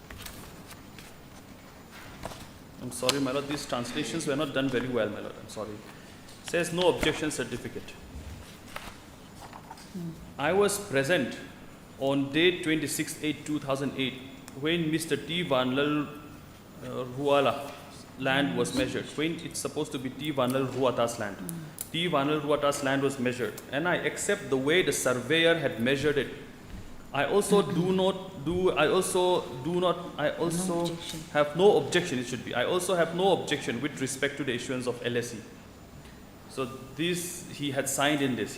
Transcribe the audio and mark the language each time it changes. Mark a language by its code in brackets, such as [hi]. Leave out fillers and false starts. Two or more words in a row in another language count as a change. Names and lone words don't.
[en] I'm sorry, my lord, these translations were not done very well, my lord. I'm sorry. Says no objection certificate. I was present on date 26/8/2008 when Mr. T. Vanlal Ruala land was measured. When it's supposed to be T. Vanlal Ruata's land. T. Vanlal Ruata's land was measured, and I accept the way the surveyor had measured it. I also have no objection, it should be. I also have no objection with respect to the issuance of LSE. So this, he had signed in this.